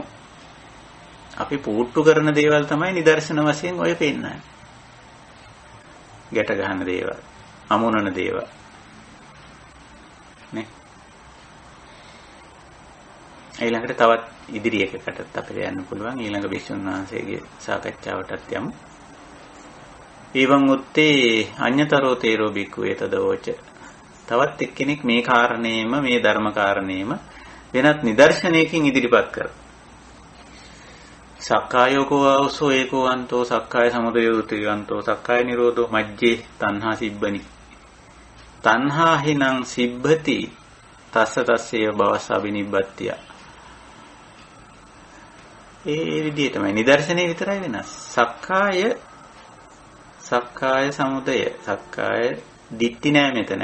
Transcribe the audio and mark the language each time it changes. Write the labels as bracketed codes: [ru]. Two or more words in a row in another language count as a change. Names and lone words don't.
[si] අපි පූට්ටු කරන දේවල් තමයි නිදර්ශන වශයෙන් ඔය පෙන්නන්නේ. ගැට ගන්න දේවල්, අමුණන දේවල්. නේ? ඊළඟට තවත් ඉදිරි එකකටත් අපිට යන්න පුළුවන්. ඊළඟ භික්ෂුන් වහන්සේගේ සාකච්ඡාවටත් යමු. [pi] ඊවං උත්තේ අඤ්‍යතරෝ තේරෝ බික්ඛු ඒතදෝච. [si] තවත් එක්කෙනෙක් මේ කාරණේම මේ ධර්ම කාරණේම වෙනත් නිදර්ශනයකින් ඉදිරිපත් කරා. [pi] සක්කායෝකෝ ආවසෝ ඒකෝ අන්තෝ සක්කාය සමුදයෝ ත්‍රිවන්තෝ සක්කාය නිරෝධෝ මජ්ජේ තණ්හා සිබ්බනි. තණ්හා හිනං සිබ්බති තස්ස තස්සේව භවස්ස අබිනිබ්බත්තිය. [si] ඒ විදිහටමයි නිදර්ශනේ විතරයි වෙනස්. සක්කාය සමුදය සක්කාය දිට්ඨි නෑ මෙතන.